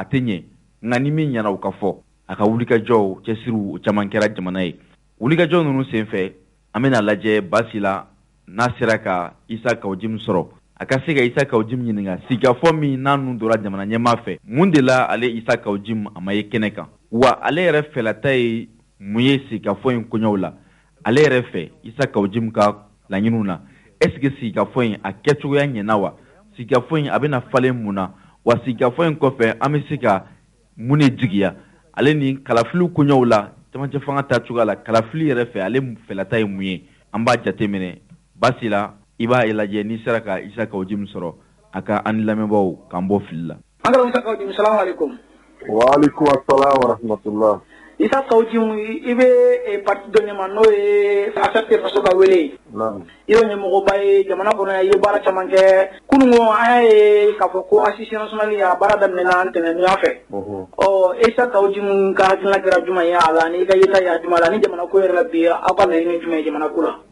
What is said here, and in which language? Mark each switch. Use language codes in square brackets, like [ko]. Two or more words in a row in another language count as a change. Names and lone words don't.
[bm] tɛ ɲɛ nka ni min ɲɛna o ka fɔ a ka wulikajɔw cɛsiriw o caman kɛra jamana ye wulikajɔ ninnu senfɛ an bɛna lajɛ basi la n'a sera ka Isa Kawujimi sɔrɔ a ka se ka Isa Kawujimi ɲininka sigikafɔ min n'a nun dora jamana ɲɛmaa fɛ mun de la ale Isa Kawujimi a ma ye kɛnɛ kan wa ale yɛrɛ fɛlata ye mun ye sigikafɔ in koɲɛw la ale yɛrɛ fɛ Isa Kawujimi ka laɲiniw na est-ce que sigikafɔ in a kɛcogoya ɲɛna wa sigikafɔ in a bɛna falen mun na wa sigikafɔ in kɔfɛ an bɛ se ka mun de jigiya ale ni kalafiliw koɲɛw la cɛmancɛ fanga tacogoya la kalafili yɛrɛ fɛ ale fɛlata ye mun ye an b'a jateminɛ basi la i b'a lajɛ n'i sera ka Isa Kawujimi sɔrɔ a ka an lamɛnbaaw k'an bɔ fili la. An ka Isa Kawujimi [ar] السلام عليكم. وعليكم السلام ورحمة الله. [bm] Isa Kawujimi i bɛ parti dɔ ɲɛma n'o ye ACRT faso ka wele. I y'o ɲɛmɔgɔba ye jamana kɔnɔ i ye baara caman kɛ kununko an y'a ye k'a fɔ ko [fr] assise nationale [bm] a baara daminɛna ntɛnɛndonya fɛ. Isa Kawujimi ka hakilina kɛra jumɛn ye a la ni ka yeta ye jumɛn la ni jamana ko yɛrɛ la bi aw ka laɲini jumɛn ye jamana ko la.